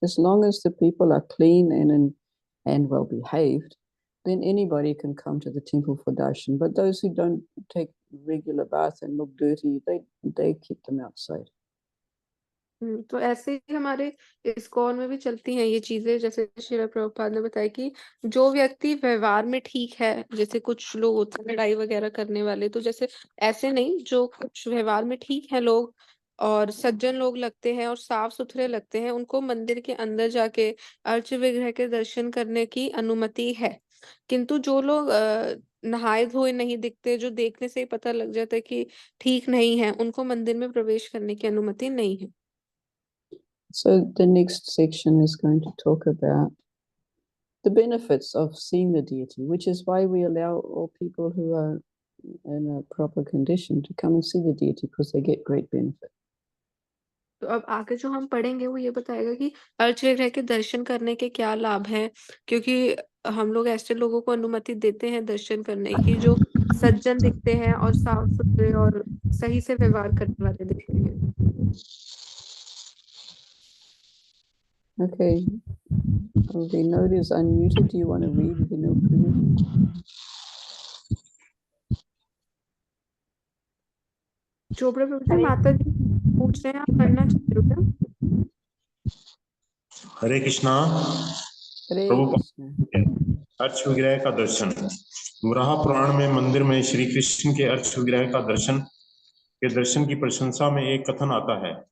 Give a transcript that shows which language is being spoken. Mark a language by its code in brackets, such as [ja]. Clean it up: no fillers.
[en] As long as the people are clean and well behaved, then anybody can come to the temple for darshan. But those who don't take regular bath and look dirty, they keep them outside. [hi] तो ऐसे ही हमारे ISKCON में भी चलती हैं ये चीजें, जैसे श्रील प्रभुपाद ने बताया कि जो व्यक्ति व्यवहार में ठीक है, जैसे कुछ लोग होते हैं लड़ाई वगैरह करने वाले, तो जैसे ऐसे नहीं, जो कुछ व्यवहार में ठीक है लोग और सज्जन लोग लगते हैं और साफ सुथरे लगते हैं, उनको मंदिर के अंदर जाके अर्च विग्रह के दर्शन करने की अनुमति है। किंतु जो लोग नहाए धोए नहीं दिखते, जो देखने से ही पता लग जाता है कि ठीक नहीं है, उनको मंदिर में प्रवेश करने की अनुमति नहीं है। [en] So the next section is going to talk about the benefits of seeing the deity, which is why we allow all people who are in a proper condition to come and see the deity, because they get great benefit. [hi] तो अब आगे जो हम पढ़ेंगे वो ये बताएगा कि अर्च विग्रह के दर्शन करने के क्या लाभ हैं, क्योंकि हम लोग ऐसे लोगों को अनुमति देते हैं दर्शन करने की जो सज्जन दिखते हैं और साफ सुथरे और सही से व्यवहार करने वाले दिखते हैं। [en] Okay. Vinod is unmuted. Do you want to read, Vinod, please? [hi] Chopra प्रभु जी, माता जी पूछ रहे हैं, आप पढ़ना चाहते हो क्या? हरे कृष्णा। [en] Hare [hi] प्रभु [en] Krishna. [hi] अर्च विग्रह का दर्शन। वराह पुराण में मंदिर में श्री कृष्ण के अर्च विग्रह के दर्शन की प्रशंसा में एक कथन आता है।